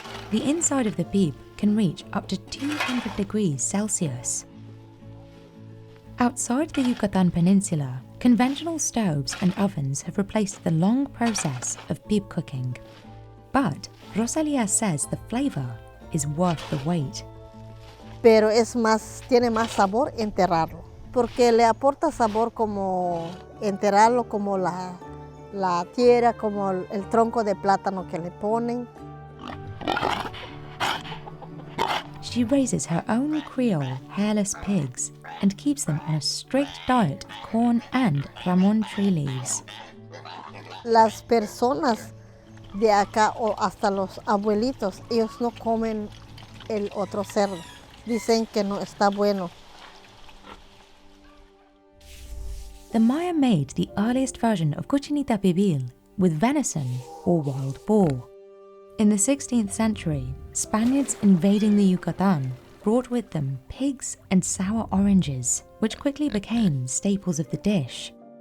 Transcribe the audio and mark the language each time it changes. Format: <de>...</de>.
<en>The inside of the pib can reach up to 200 degrees Celsius. Outside the Yucatan Peninsula, conventional stoves and ovens have replaced the long process of pib cooking. But Rosalia says the flavor is worth the wait.</en> <es>Pero tiene más sabor enterrarlo, porque le aporta sabor como enterrarlo, como la tierra, como el tronco de plátano que le ponen.</es> <en>She raises her own Creole hairless pigs and keeps them on a strict diet of corn and ramon tree leaves.</en> <es>Las personas de acá o hasta los abuelitos, ellos no comen el otro cerdo. Dicen que no está bueno.</es> <en>The Maya made the earliest version of Cochinita pibil with venison or wild boar. In the 16th century, Spaniards invading the Yucatan brought with them pigs and sour oranges, which quickly became staples of the dish.</en>